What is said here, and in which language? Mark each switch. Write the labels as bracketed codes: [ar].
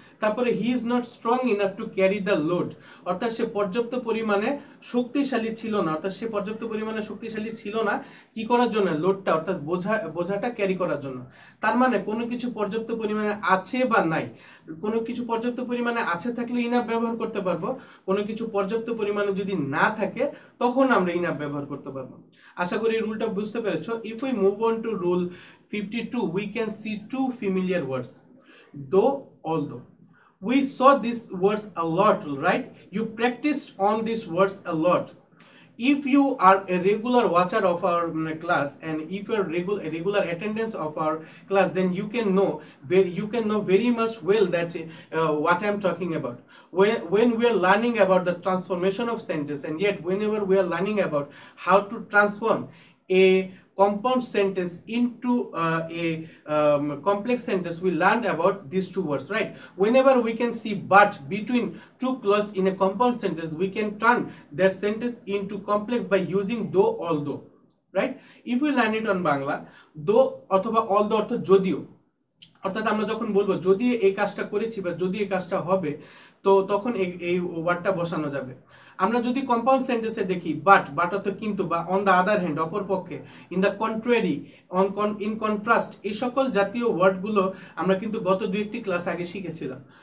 [bn] তারপরে [en] he is not strong enough to carry the load, [bn] অর্থাৎ সে পর্যাপ্ত পরিমাণে শক্তিশালী ছিল না, অর্থাৎ সে পর্যাপ্ত পরিমাণে শক্তিশালী ছিল না কি করার জন্য, লোডটা অর্থাৎ বোঝাটা ক্যারি করার জন্য। তার মানে কোনো কিছু পর্যাপ্ত পরিমাণে আছে বা নাই, কোনো কিছু পর্যাপ্ত পরিমাণে আছে থাকলে ইনাফ ব্যবহার করতে পারবো, কোনো কিছু পর্যাপ্ত পরিমাণে যদি না থাকে তখন আমরা ইনাফ ব্যবহার করতে পারবো। আশা করি এই রুলটা বুঝতে পেরেছো। [en] If we move on to rule 52, we can see two familiar words, though, although. We saw these words a lot, right? You practiced on these words a lot. If you are a regular watcher of our class, and if you are a regular attendance of our class, then you can know very much well that what I am talking about. When we are learning about the transformation of sentence, and yet whenever we are learning about how to transform a compound sentence into a complex sentence, we learned about these two words, right? Whenever we can see but between two clauses in a compound sentence, we can turn that sentence into complex by using though, although, right? If we learn it on Bangla, [bn] though অথবা although অর্থ যদিও, অর্থাৎ আমরা যখন বলবো যদি এই কাজটা করেছি বা যদি এই কাজটা হবে, তো তখন এই ওয়ার্ডটা বসানো যাবে। আমরা যদি কম্পাউন্ড সেন্টেন্সে দেখি বাট অর্থ কিন্তু, বা অন দ্য আদার হ্যান্ড অপরপক্ষে, in the contrary, in contrast, এই সকল জাতীয় ওয়ার্ডগুলো আমরা কিন্তু গত দুই একটি ক্লাস আগে শিখেছিলাম।